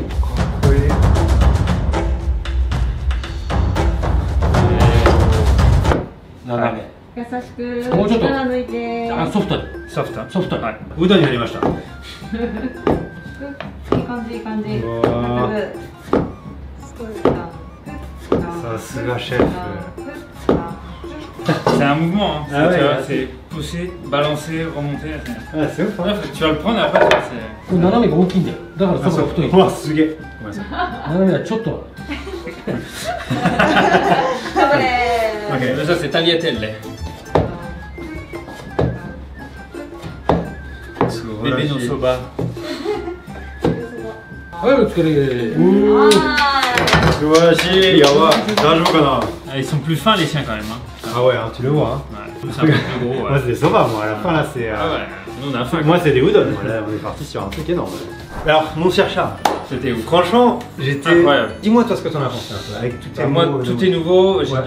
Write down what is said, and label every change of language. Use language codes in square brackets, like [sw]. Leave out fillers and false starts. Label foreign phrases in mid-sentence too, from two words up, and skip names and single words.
[ja] 斜め。優しくもうちょっと力抜いて。あ、ソフトに。ソフト。ソフトに。はい。うどんになりました。いい感じいい感じ。うわさすがシェフ。 [fr] C'est un mouvement, hein. Ah ouais, Tu vois, ouais. c'est pousser, balancer, remonter. Ah, c'est ouf. Bref, tu vas le prendre et après, tu vois, c'est. [ja] これ斜めが大きいんだよ。だからそこが太い。うわ、すげえ。ごめんなさい。斜めはちょっと。頑張れ。 [fr] Ok, ça c'est tagliatelle. Bébé no soba. [ja] はい、お疲れ。素晴らしい。やばい。大丈夫かな。 [fr] Ah, ils sont plus fins les siens quand même. Hein. Ah ouais, hein, tu le vois. Hein. Ouais, c'est un peu plus gros. Moi, Ouais. c'est des soba, moi. À la fin, là, c'est. Ah ouais, nous on a faim. Moi, c'est des udon. Là, on est parti sur un truc énorme. Alors, mon cher Charles, C'était ouf. franchement, j'étais. Incroyable. Dis-moi, toi, ce que t'en as pensé un peu. Avec tout tes Moi, mots, tout est nouveau. J'ai